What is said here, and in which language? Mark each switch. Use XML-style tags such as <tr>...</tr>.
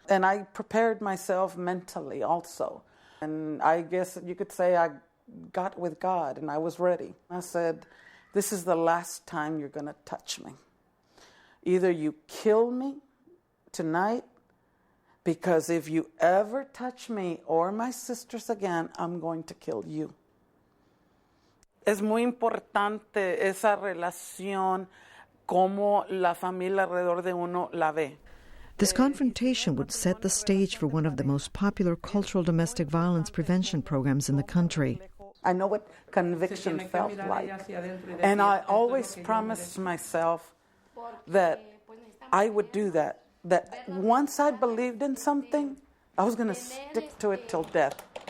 <en>And I prepared myself mentally also. And I guess you could say I got with God and I was ready. I said, this is the last time you're going to touch me. Either you kill me tonight, because if you ever touch me or my sisters again, I'm going to kill you.</en> <es>Es muy importante esa relación, cómo la familia alrededor de uno la ve.</es> <en>This confrontation would set the stage for one of the most popular cultural domestic violence prevention programs in the country. I know what conviction felt like. And I always promised myself that I would do that. That once I believed in something, I was going to stick to it till death.</en>